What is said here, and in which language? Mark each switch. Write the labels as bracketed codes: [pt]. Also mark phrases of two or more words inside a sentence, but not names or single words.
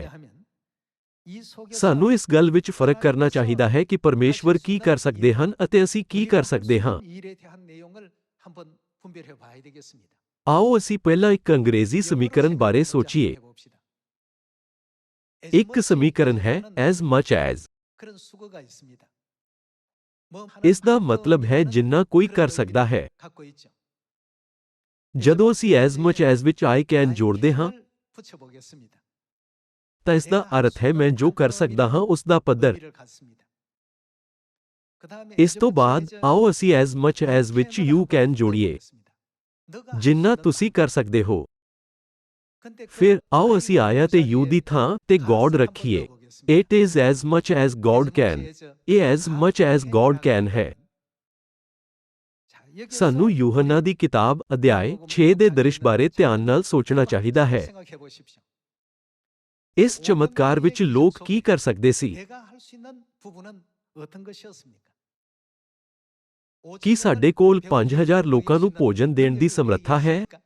[pa] ਸਾਨੂੰ ਇਸ ਗੱਲ ਵਿੱਚ ਫਰਕ ਕਰਨਾ ਚਾਹੀਦਾ ਹੈ ਕਿ ਪਰਮੇਸ਼ਵਰ ਕੀ ਕਰ ਸਕਦੇ ਹਨ ਅਤੇ ਅਸੀਂ ਕੀ ਕਰ ਸਕਦੇ ਹਾਂ। ਆਓ ਅਸੀਂ ਪਹਿਲਾਂ ਇੱਕ ਅੰਗਰੇਜ਼ੀ ਸਮੀਕਰਨ ਬਾਰੇ ਸੋਚੀਏ। ਇੱਕ ਸਮੀਕਰਨ ਹੈ [en] as much as। [pa] ਇਸ ਦਾ ਮਤਲਬ ਹੈ ਜਿੰਨਾ ਕੋਈ ਕਰ ਸਕਦਾ ਹੈ। ਜਦੋਂ ਅਸੀਂ [en] as much as [pa] ਵਿੱਚ [en] I can [pa] ਜੋੜਦੇ ਹਾਂ ਤਾਂ ਇਸ ਦਾ ਅਰਥ ਹੈ ਮੈਂ ਜੋ ਕਰ ਸਕਦਾ ਹਾਂ ਉਸ ਦਾ ਪੱਧਰ। ਇਸ ਤੋਂ ਬਾਅਦ ਆਓ ਅਸੀਂ [en] as much as [pa] ਵਿੱਚ [en] you can [pa] ਜੋੜੀਏ, ਜਿੰਨਾ ਤੁਸੀਂ ਕਰ ਸਕਦੇ ਹੋ। ਫਿਰ ਆਓ ਅਸੀਂ I ਅਤੇ you ਦੀ ਥਾਂ ਤੇ God ਰੱਖੀਏ। [en] It is as much as God can। ਇਹ as much as God can ਹੈ। [pa] ਸਾਨੂੰ ਯੂਹੰਨਾ ਦੀ ਕਿਤਾਬ ਅਧਿਆਇ 6 ਦੇ ਦ੍ਰਿਸ਼ ਬਾਰੇ ਧਿਆਨ ਨਾਲ ਸੋਚਣਾ ਚਾਹੀਦਾ ਹੈ। ਇਸ ਚਮਤਕਾਰ ਵਿੱਚ ਲੋਕ ਕੀ ਕਰ ਸਕਦੇ ਸੀ? ਕੀ ਸਾਡੇ ਕੋਲ 5000 ਲੋਕਾਂ ਨੂੰ ਭੋਜਨ ਦੇਣ ਦੀ ਸਮਰੱਥਾ ਹੈ?